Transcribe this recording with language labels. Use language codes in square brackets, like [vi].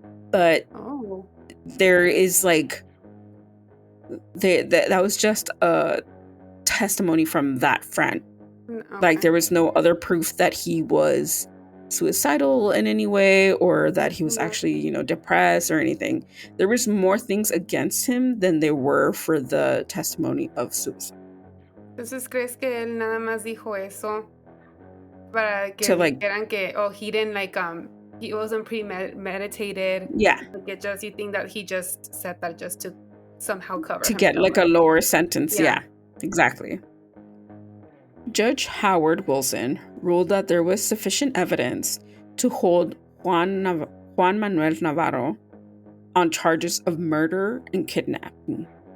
[en] But there is like, that was just a testimony from that friend. Okay. Like, there was no other proof that he was suicidal in any way or that he was actually, depressed or anything. There was more things against him than there were for the testimony of suicide. [es] Entonces, ¿crees que él nada más dijo eso para que dijeran que [en] he didn't he wasn't premeditated? Yeah. Like, you think that he just said that just to somehow cover to get like a lower sentence. Yeah, exactly. Judge Howard Wilson ruled that there was sufficient evidence to hold Juan Manuel Navarro on charges of murder and kidnapping.